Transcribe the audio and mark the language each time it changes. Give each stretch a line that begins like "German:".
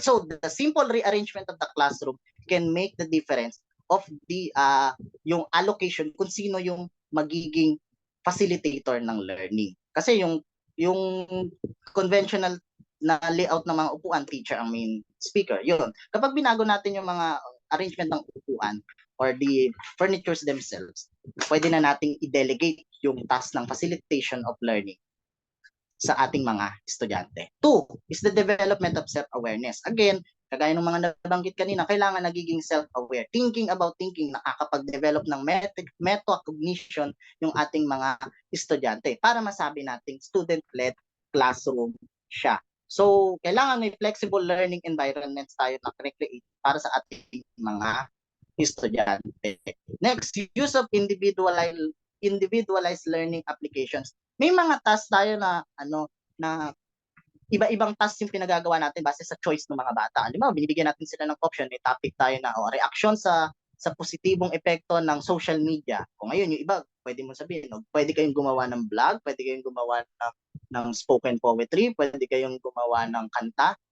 English: So the simple rearrangement of the classroom can make the difference of the
Filipino: yung allocation kung sino yung magiging facilitator ng learning. Kasi yung conventional na layout ng mga upuan, teacher ang main speaker. Yun. Kapag binago natin yung mga arrangement ng upuan
English: or the furnitures themselves,
Filipino: pwede na nating i-delegate yung task ng facilitation of learning sa ating mga estudyante.
English: 2 is the development of self-awareness.
Filipino: Again, Kagaya ng mga nabanggit kanina, kailangan nagiging self-aware.
English: Thinking about thinking,
Filipino: nakakapag-develop ng metacognition yung ating mga estudyante para masabi nating student-led classroom siya. So, kailangan may flexible learning environments tayo na create para sa ating mga estudyante.
English: Next, use of individualized learning applications.
Filipino: May mga tasks tayo na iba-ibang tasks yung pinagagawa natin base sa choice ng mga bata. Halimbawa, binibigyan natin sila ng option, may topic tayo na reaction sa positibong epekto ng social media. Kung ngayon, yung iba, pwede mo sabihin, pwede kayong gumawa ng vlog, pwede kayong gumawa ng spoken poetry, pwede kayong gumawa ng kanta.